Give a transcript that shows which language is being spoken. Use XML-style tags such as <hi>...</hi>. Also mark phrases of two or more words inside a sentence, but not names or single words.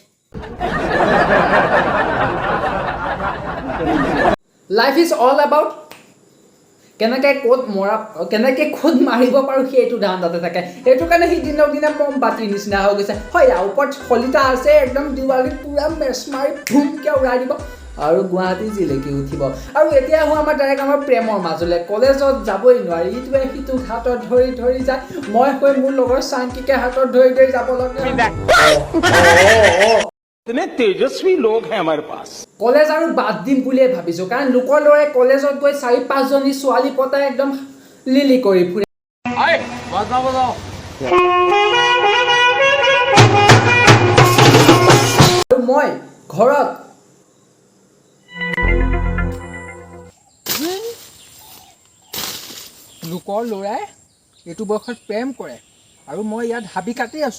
<en>life is all about</en> <as>কেনেকৈ ক'ত মাৰিব পাৰোঁ সেইটো ধান্দাতে থাকে সেইটো কাৰণে সি দিনক দিনে মমবাতিৰ নিচিনা হৈ গৈছে হয় ইয়াৰ ওপৰত শলিতা আছে একদম দিৱালীত পূৰা মেচ মাৰি ধুমকৈ উৰাই দিব আৰু গুৱাহাটী জিলিকি উঠিব আৰু এতিয়া আহোঁ আমাৰ ডাইৰেক্ট আমাৰ প্ৰেমৰ মাজলৈ কলেজত যাবই নোৱাৰি ইটোৱে সিটোক হাতত ধৰি যায় মই হৈ মোৰ লগৰ চাংকিকে হাতত ধৰি যাব লাগে</as> <hi>इतने तेजस्वी लोग हैं हमारे पास</hi> <as>কলেজ আৰু বাদ দিম বুলিয়ে ভাবিছোঁ কাৰণ লোকৰ ল'ৰাই কলেজত গৈ 4-5 জনী ছোৱালী পতাই একদম লিলি কৰি ফুৰে আৰু মই ঘৰত লোকৰ ল'ৰাই এইটো বয়সত প্ৰেম কৰে আৰু মই ইয়াত হাবি কাটি আছোঁ</as>